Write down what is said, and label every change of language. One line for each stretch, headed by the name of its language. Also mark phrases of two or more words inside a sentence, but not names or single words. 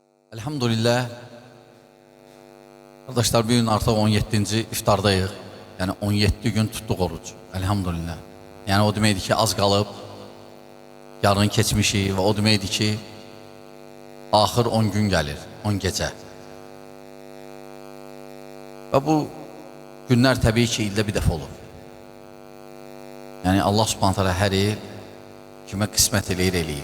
Azerbaijani: Elhamdülillah. Arkadaşlar bugün artık 17. iftardayıq. Yani 17 gün tuttuq oruc. Elhamdülillah. Yani o deməkdir ki az qalıb. Yarın keçmişik və o deməkdir ki axır 10 gün gəlir, 10 gecə. Və bu günlər təbii ki ildə bir dəfə olur. Yani
Arabic: الله سبحانه تعالى
Azerbaijani: hər il kimə qismət eləyir.